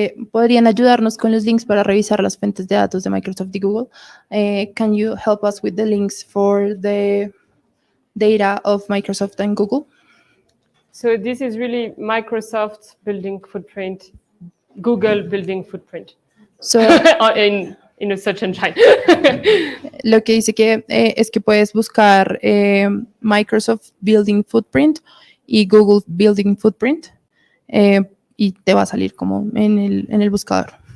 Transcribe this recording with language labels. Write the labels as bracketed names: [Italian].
[Spanish] Podrían ayudarnos con los links para revisar las fuentes de datos de Microsoft y Google. [English] Can you help us with the links for the data of Microsoft and Google? So this is really Microsoft's building footprint, Google building footprint. So, in a search engine. [Spanish] lo que dice que es que puedes buscar Microsoft Building Footprint y Google Building Footprint y te va a salir como en el buscador.